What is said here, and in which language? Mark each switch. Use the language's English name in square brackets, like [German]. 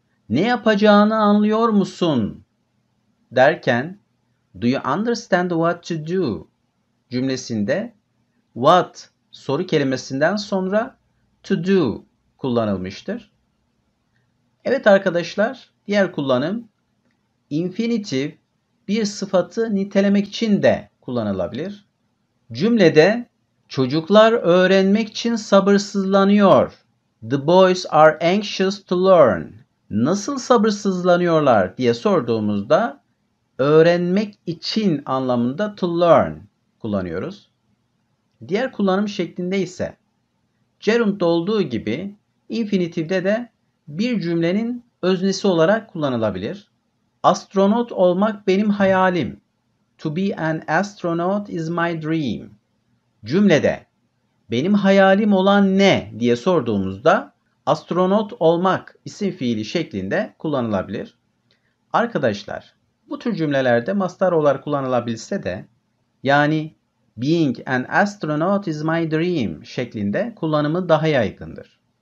[Turkish] Ne yapacağını anlıyor musun derken [English] do you understand what to do [Turkish] cümlesinde what soru kelimesinden sonra to do kullanılmıştır. Evet arkadaşlar, diğer kullanım infinitif bir sıfatı nitelemek için de kullanılabilir. Cümlede çocuklar öğrenmek için sabırsızlanıyor. [English] The boys are anxious to learn. [Turkish] Nasıl sabırsızlanıyorlar diye sorduğumuzda öğrenmek için anlamında [English] to learn [Turkish] kullanıyoruz. Diğer kullanım şeklinde ise gerund'da olduğu gibi infinitifde de bir cümlenin öznesi olarak kullanılabilir. Astronot olmak benim hayalim. [English] To be an astronaut is my dream. [Turkish] Cümlede benim hayalim olan ne diye sorduğumuzda astronot olmak isim fiili şeklinde kullanılabilir. Arkadaşlar, bu tür cümlelerde mastar olarak kullanılabilse de yani [English] being an astronaut is my dream [Turkish] şeklinde kullanımı daha yaygındır.